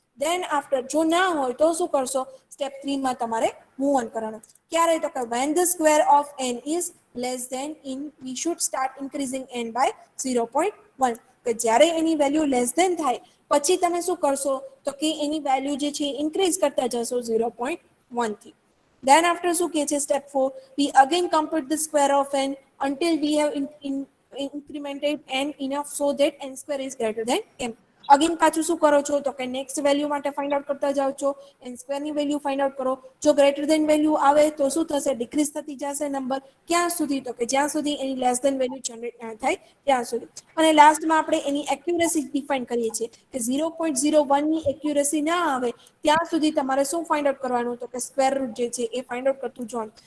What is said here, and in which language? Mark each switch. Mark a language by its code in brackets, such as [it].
[gu] Than after જો ના હોય તો શું કરશો સ્ટેપ 3 માં તમારે મૂવ ઓન કરવાનું. ક્યારે તો કે [en] when the square of n is less than in we should start increasing n by 0.1 [gu] કે જ્યારે એની વેલ્યુ લેસ ધેન થાય પછી તમે શું કરશો તો કે એની વેલ્યુ જે છે ઇન્ક્રીઝ કરતા જશો 0.1 થી. [en] Then after [gu] શું કહે છે [en] step 4 we again compute the square of n until we have incremented n enough so that n square is greater than m. [gu] Again પાછું શું કરો છો તો કે નેક્સ્ટ વેલ્યુ માટે ફાઇન્ડ આઉટ કરતા જાઓ છો n સ્ક્વેર ની વેલ્યુ ફાઇન્ડ આઉટ કરો. જો ગ્રેટર ધેન વેલ્યુ આવે તો શું થશે ડિક્રીઝ થતી જશે નંબર ક્યાં સુધી તો કે જ્યાં સુધી એની લેસ ધેન વેલ્યુ જનરેટ ના થાય ત્યાં સુધી. અને લાસ્ટમાં આપણે એની એક્યુરેસી ડિફાઇન કરીએ છીએ કે 0.01 ની એક્યુરેસી ના આવે ત્યાં સુધી તમારે શું ફાઇન્ડ આઉટ કરવાનું તો કે સ્ક્વેર રૂટ જે છે એ ફાઇન્ડ આઉટ કરતું જવાનું.